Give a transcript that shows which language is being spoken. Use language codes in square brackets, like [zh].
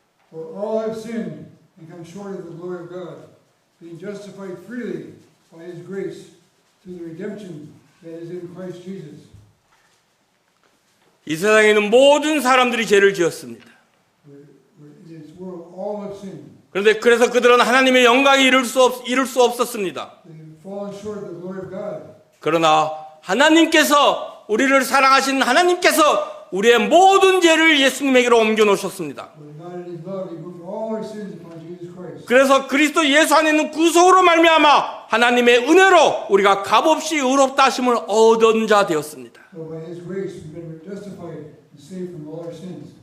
[en] For all have sinned and come short of the glory of God, being justified freely by His grace through the redemption that is in Christ Jesus. [ko] 이 세상에 있는 모든 사람들이 죄를 지었습니다. [en] In this world, all have sinned. [ko] 그래서 그들은 하나님의 영광에 이룰 수 없었습니다. [en] They've fallen short of the glory of God. [ko] 그러나 하나님께서 우리를 사랑하신 하나님께서 우리의 모든 죄를 예수님에게로 옮겨 놓으셨습니다. [en] But God in His love, He moved all our sins upon Jesus Christ. [ko] 그래서 그리스도 예수 안에 있는 구속으로 말미암아 하나님의 은혜로 우리가 값없이 의롭다 하심을 얻은 자 되었습니다. [en] So by His grace, we've been justified and saved from all our sins.